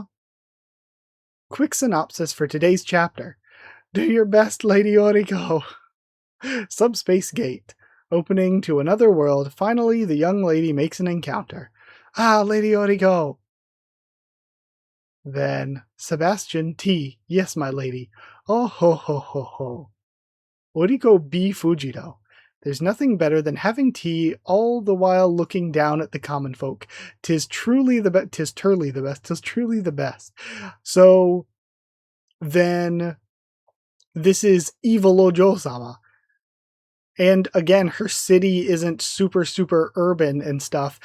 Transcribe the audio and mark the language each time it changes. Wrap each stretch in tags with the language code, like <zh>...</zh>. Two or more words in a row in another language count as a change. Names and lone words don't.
<en>Quick synopsis for today's chapter. Do your best, Lady Oriko. Subspace gate. Opening to another world. Finally, the young lady makes an encounter. Ah, Lady Oriko. Then, Sebastian T. Yes, my lady. Oh ho ho ho ho. Oriko B. Fujito. There's nothing better than having tea all the while looking down at the common folk. 'Tis truly the best. 'Tis truly the best. 'Tis truly the best. So, then, this is evil Ojou-sama. And again, her city isn't super, super urban and stuff.</en>